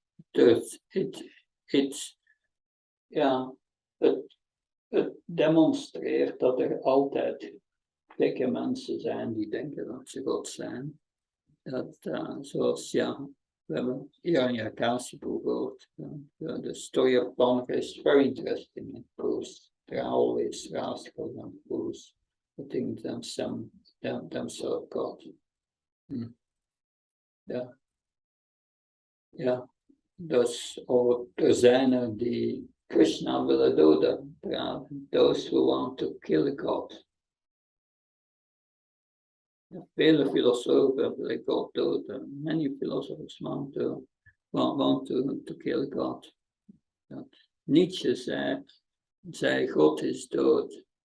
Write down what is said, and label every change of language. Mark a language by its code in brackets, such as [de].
[nl] Dus het demonstreert dat er altijd gekke mensen zijn die denken dat ze God zijn. Zoals, we hebben hier in Yakasiboek gehoord. [en] The story of Blankenberge is very interesting. It proves they're always rascals and fools who think themselves God. [nl] Dus er zijn er die Krishna willen doden. [en] Those who want to kill God. [nl] Vele filosofen willen God doden. [en] Many philosophers want to kill God. [nl] Nietzsche zei God is dood.